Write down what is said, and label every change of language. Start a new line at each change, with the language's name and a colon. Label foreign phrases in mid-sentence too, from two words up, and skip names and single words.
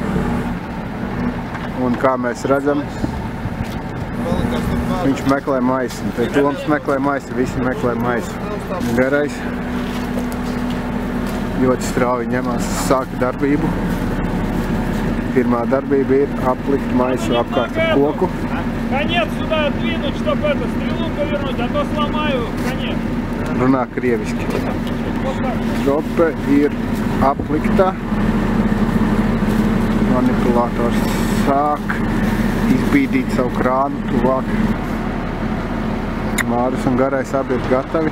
Latvian: Un kā mēs redzam, viņš meklē maisu. Toms meklē maisu, visi meklē maisu. Garais ļoti strauji ņemās sāka darbību. Pirmā darbība ir aplikt maisu apkārt ar koku.
Russian: Конец сюда отвинуть, чтобы эту стрелу повернуть, а то сломаю конец.
Latvian: Runā krieviski. Strope ir aplikta. Manipulātors sāk izbīdīt savu krānu tuvāk. Māris un garais abi ir gatavi.